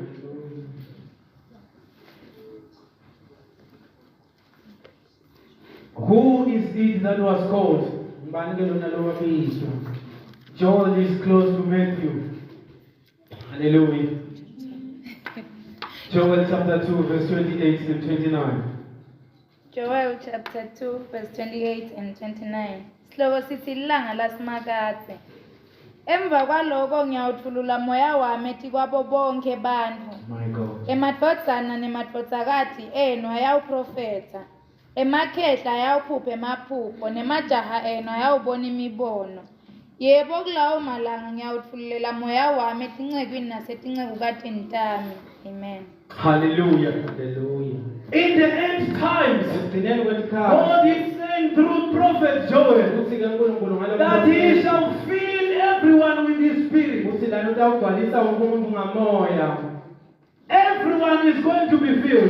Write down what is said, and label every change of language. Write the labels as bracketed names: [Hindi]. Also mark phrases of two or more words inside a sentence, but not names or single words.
[English] Who is it that was called? Joel is close to Matthew. Hallelujah. Joel chapter 2, verse 28 and 29. Joel chapter 2 verse 28 and 29. [Swati] Sihloko sithi ilanga lasimakathe. Emva kwaloko ngiyawuthulula moya wami ethi kwabo bonke bantu. [English] My God. [Swati] Emadvodzana nemadvodzakati enu ayawuprofetha. Emakhehla ayawuphupha emaphupho nemajaha enu ayawubona imibono. Yebo kulawo malanga ngiyawuthululela moya wami etincekwini nasetincekwini tami. [English] Amen. Hallelujah. Hallelujah. In the end times, God is saying through prophet Joel that He shall fill everyone with His Spirit. Everyone is going to be filled.